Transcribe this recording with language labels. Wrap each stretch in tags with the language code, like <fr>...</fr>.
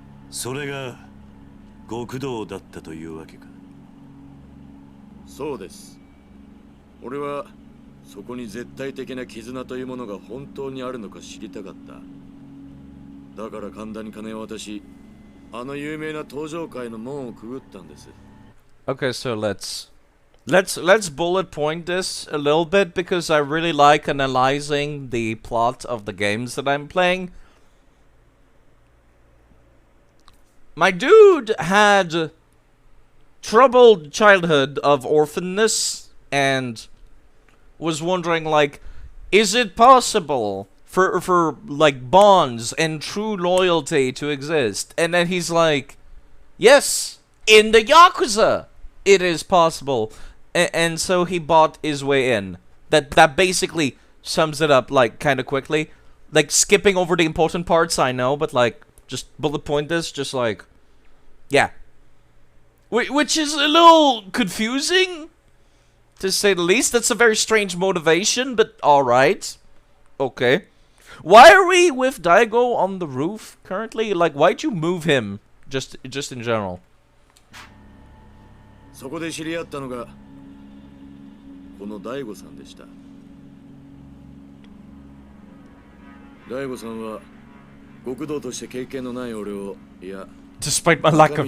<ja>それが極道だったというわけか。そうです。俺はそこに絶対的な絆というものが本当にあるのか知りたかった。だから神田に金を渡し、あの有名な登場界の門をくぐったんです。</ja> <en>Okay, so let's bullet point this a little bit because I really like analyzing the plot of the games that I'm playing. My dude had troubled childhood of orphanness and was wondering, like, is it possible for like bonds and true loyalty to exist? And then he's like, yes, in the Yakuza it is possible. And so he bought his way in. That basically sums it up, like, kind of quickly. Like, skipping over the important parts, I know, but, like, just bullet point this, just like, yeah. Which is a little confusing, to say the least. That's a very strange motivation, but alright. Okay. Why are we with Daigo on the roof currently? Like, why'd you move him? Just in general.</en> <ja>そこで知り合ったのがこの大悟さんでした。大悟さんは極道として経験のない俺を、いや、</ja> <en>Despite my lack of</en>